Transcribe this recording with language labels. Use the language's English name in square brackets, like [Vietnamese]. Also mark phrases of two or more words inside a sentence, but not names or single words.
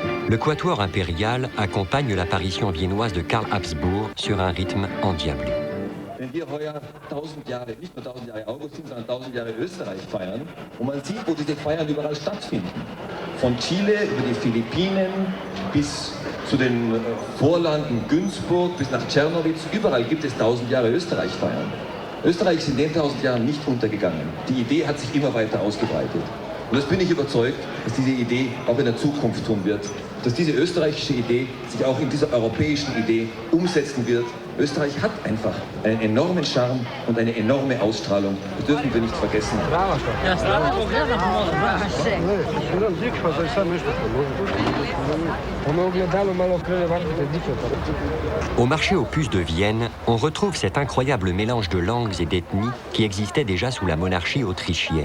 [French] Le quatuor impérial accompagne l'apparition viennoise de Karl Habsburg sur un rythme endiablé. [German] Wenn wir heuer 1000 Jahre, nicht nur 1000 Jahre Augustin, sondern 1000 Jahre Österreich feiern, und man sieht, wo diese Feiern überall stattfinden. Von Chile über die Philippinen bis zu den Vorlanden Günzburg bis nach Czernowitz, überall gibt es 1000 Jahre Österreich feiern. Österreich ist in den 1000 Jahren nicht untergegangen. Die Idee hat sich immer weiter ausgebreitet. Und das bin ich überzeugt, dass diese Idee auch in der Zukunft tun wird. Dass diese österreichische Idee sich auch in dieser europäischen Idee umsetzen wird. Österreich hat einfach einen enormen Charme und eine enorme Ausstrahlung. Das dürfen wir nicht vergessen. [French] Au marché aux puces de Vienne, on retrouve cet incroyable mélange de langues et d'ethnies qui existait déjà sous la monarchie autrichienne.